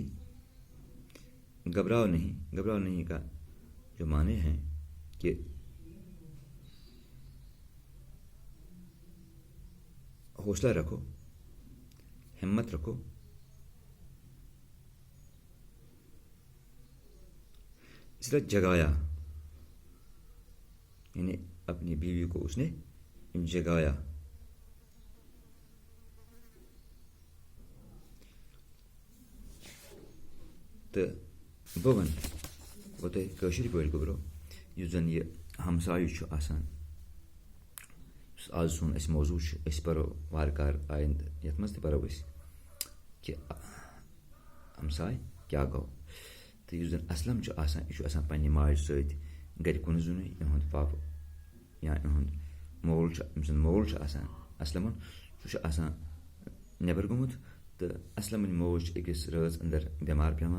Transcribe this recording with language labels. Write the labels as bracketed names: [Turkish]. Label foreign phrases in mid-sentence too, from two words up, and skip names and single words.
[Urdu] گھبراؤ نہیں، گھبراؤ نہیں کا جو معنی ہیں کہ حوصلہ رکھو، ہمت رکھو، اس طرح جگایا، یعنی اپنی بیوی کو اس نے جگایا۔ [Kashmiri] تو بون وہ تو کٲشِر پٲٹھۍ گوٚبرو یُس زن یہ ہمسایہِ چھُ آسان، یُس آز سون اَسہِ موضوع چھُ، أسۍ پَرو وارٕ کارٕ آیندٕ یَتھ منٛز تہِ پَرو أسۍ کہِ ہمساے کیٛاہ گوٚو۔ تہٕ یُس زن اسلم چھُ آسان، یہِ چھُ آسان پننہِ ماجہِ سۭتۍ گرِ کُنہِ زوٚنٕے، یِہُنٛد پاپہٕ یا یِہُنٛد مول چھُ، أمۍ سُنٛد مول چھُ آسان اسلمُن، سُہ چھُ آسان نٮ۪بر گوٚمُت، تہٕ اسلمٕنۍ موج چھِ أکِس رٲژ انٛدر بٮ۪مار پٮ۪وان۔